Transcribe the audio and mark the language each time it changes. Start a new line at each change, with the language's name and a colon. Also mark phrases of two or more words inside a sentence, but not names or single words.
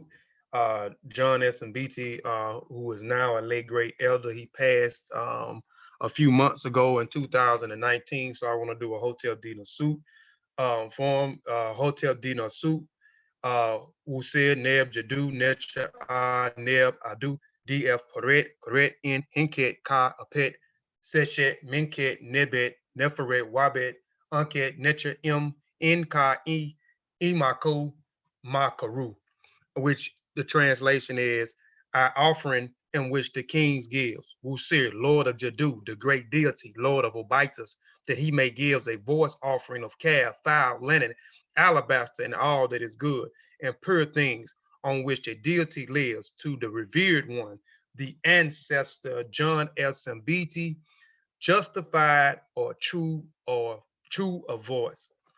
English: John Mbiti, who is now a late great elder, he passed a few months ago in 2019. So I want to do a Hotel Dina suit for him.
Ancient Egyptian: Hotel Dina suit. Usaid Neb Jadu Netcher Neb Adu DF Paret in Hinket Ka Apet Seshet Minket Nebet Neferet Wabet Unket Netcher M Nka Imako Makaru,
English: which the translation is our offering in which the kings gives. Wusir, Lord of Jadu, the great deity, Lord of Obitus, that he may give a voice offering of calf, fowl, linen, alabaster, and all that is good, and pure things on which a deity lives, to the revered one, the ancestor John Mbiti, justified or true of voice.